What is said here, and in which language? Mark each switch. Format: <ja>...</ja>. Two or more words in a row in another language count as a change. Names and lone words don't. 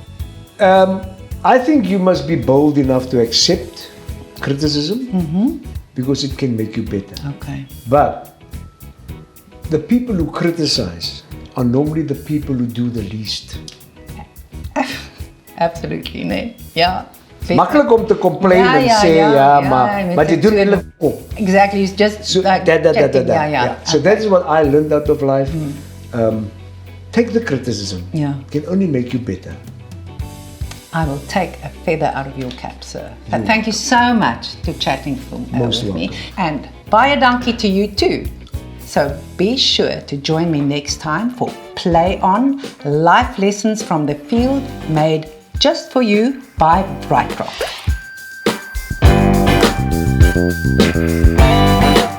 <en>I think you must be bold enough to accept criticism because it can make you better. Okay. But the people who criticize are normally the people who do the least. Absolutely, nee. Yeah.</en> <af>Maklik om te complain en sê maar jy doen eintlik op.</af> <en>Exactly, it's just So like checking, yeah. So that is what I learned out of life. Take the criticism. Yeah. It can only make you better. I will take a feather out of your cap, sir. But thank you so much for chatting with me. welcome. And</en> <af>baie dankie</af> <en>to you too. So be sure to join me next time for Play On, life lessons from the field made just for you by Brightcroft.</en>